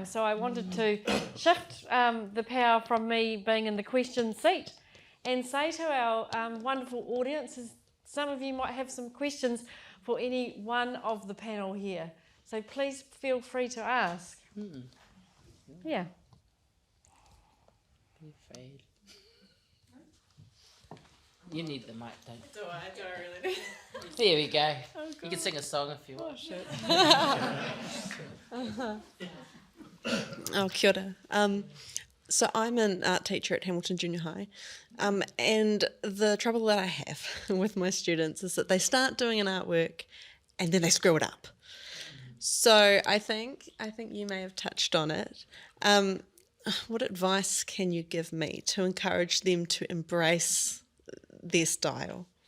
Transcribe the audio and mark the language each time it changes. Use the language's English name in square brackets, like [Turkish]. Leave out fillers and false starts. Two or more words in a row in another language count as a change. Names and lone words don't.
[English] So I wanted to shift the power from me being in the question seat and say to our wonderful audience, some of you might have some questions for any one of the panel here. So please feel free to ask. Yeah. Be afraid. You need the mic, don't you? I don't really. There we go. You can sing a song if you want. [Māori] Oh, kia ora. [English] So I'm an art teacher at Hamilton Junior High, and the trouble that I have with my students is that they start doing an artwork and then they screw it up. So I think you may have touched on it. What advice can you give me to encourage them to embrace their style?